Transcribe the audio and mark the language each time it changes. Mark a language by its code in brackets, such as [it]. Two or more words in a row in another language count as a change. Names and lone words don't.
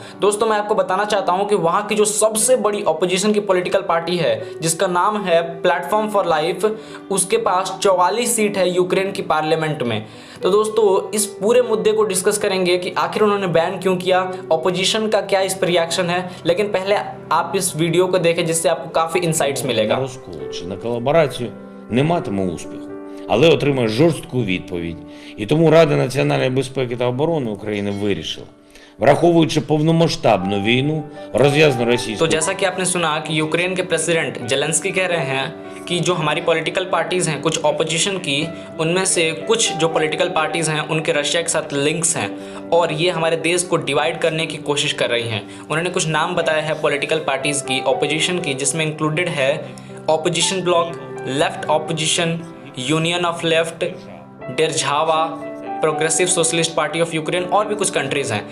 [hi] दोस्तों मैं आपको बताना चाहता हूं कि वहां की जो सबसे बड़ी ऑपोजिशन की [en] political party [hi] है जिसका नाम है प्लेटफॉर्म फॉर लाइफ, उसके पास 44 सीट है यूक्रेन की पार्लियामेंट में। तो दोस्तों इस पूरे मुद्दे को डिस्कस करेंगे कि आखिर उन्होंने बैन क्यों किया, ऑपोजिशन का क्या इस पर रिएक्शन है। लेकिन पहले आप इस वीडियो को देखें जिससे आपको काफी इंसाइट्स मिलेगा। [uk] Розкол чи на колаборацію не матиме успіху, але отримає жорстку відповідь. І тому Рада національної безпеки та оборони України вирішила, враховуючи повномасштабну війну, розв'язану [hi] तो [uk] російською [hi] जैसा कि आपने सुना कि यूक्रेन के प्रेसिडेंट जेलेंस्की कह रहे हैं कि जो हमारी [en] political parties [hi] हैं कुछ ऑपोजिशन की, उनमें से कुछ जो [en] political parties [hi] हैं उनके रशिया के साथ लिंक्स हैं और ये हमारे देश को डिवाइड करने की कोशिश कर रही हैं। उन्होंने कुछ नाम बताया है [en] political parties [hi] की, ऑपोजिशन की, जिसमें इंक्लूडेड है ऑपोजिशन ब्लॉक, लेफ्ट ऑपोजिशन, यूनियन ऑफ लेफ्ट, डेरझावा, प्रोग्रेसिव सोशलिस्ट पार्टी ऑफ यूक्रेन और भी कुछ कंट्रीज हैं।